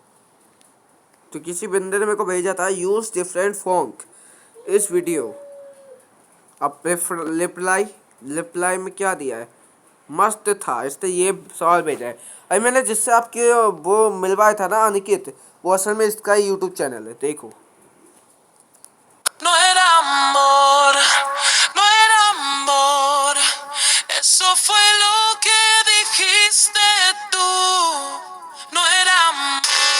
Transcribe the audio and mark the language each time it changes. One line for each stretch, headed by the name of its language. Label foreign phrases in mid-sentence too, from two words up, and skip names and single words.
Hindi: तो किसी बंदे ने मेरे को भेजा था
English: use different font
Hindi: इस वीडियो। अब रिप्लाई में क्या दिया है, मस्त था, इसने ये सवाल भेजा है। अभी मैंने जिससे आपके वो मिलवाया था ना अनिकेत, वो असल में इसका यूट्यूब चैनल है, देखो।
Spanish: No era amor, no era amor, eso fue lo que dijiste tú, no era amor.